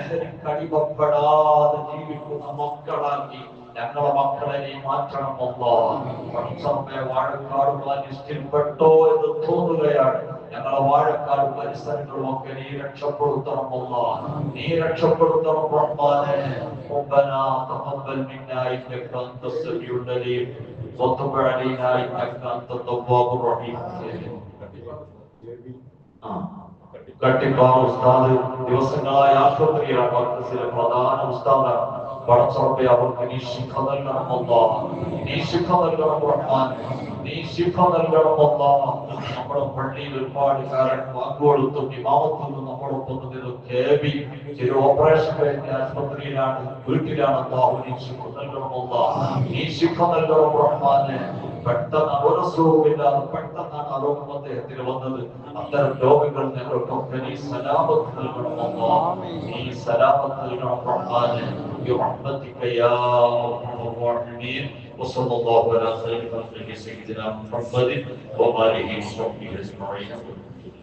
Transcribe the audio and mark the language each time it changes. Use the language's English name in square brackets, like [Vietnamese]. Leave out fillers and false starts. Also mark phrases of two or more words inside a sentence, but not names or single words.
[Malayalam] ലഹരിക്ക് അടിമപ്പെടാതെ ജീവിക്കുന്ന മക്കളാക്കി ഞങ്ങളെ മക്കളെ നീ മാറ്റണം പടച്ചറപ്പെ. വാഴക്കാട് ലിസ്റ്റിൽപ്പെട്ടോ എന്ന് തോന്നുകയാണ്. ഞങ്ങളെ വാഴക്കാട് പരിസരങ്ങളും ഒക്കെ നീ രക്ഷപ്പെടുത്തണം നീ രക്ഷപ്പെടുത്തണം റഹ്മാനെ. [Arabic] ربنا تقبل منا انك انت السميع العليم وتب علينا انك انت التواب الرحيم. [Malayalam] കട്ടിപ്പാറ ഉസ്താദ് ദിവസങ്ങളായ ആശുപത്രിയിലാണ്. മർക്കസിലെ പ്രധാന ഉസ്താദാണ്. പടച്ചറപ്പെ അവർക്ക് നീ ശിഫ നൽകണം നീ ശിഫ നൽകണം റഹ്മാൻ. നീ ശിഫ നൽകണം നമ്മുടെ പള്ളിയിൽ ഒരുപാട് കാലം വാക്കുകൊടുത്തും ഇമാമത്തും നമ്മളൊപ്പം നിന്ന് കേബി ചില ഓപ്പറേഷൻ കഴിഞ്ഞ ആശുപത്രിയിലാണ്, വീട്ടിലാണ്. നീ ശിഫ നൽകണം നീ ശിഫ നൽകണം റഹ്മാനെ. പെട്ടെന്ന് ഒരസുഖമില്ലാതെ പെട്ടെന്നാണ് അരോഗം അദ്ദേഹത്തിന് വന്നത്. അത്തരം രോഗങ്ങൾ ഞങ്ങൾക്കൊക്കെ നീ സലാമത്ത് നൽകണം നീ സലാമത്ത് നൽകണം റഹ്മാനെ. [Arabic] برحمتك يا ارحم الراحمين. وصلى الله على سيدنا محمد وآله وصحبه أجمعين.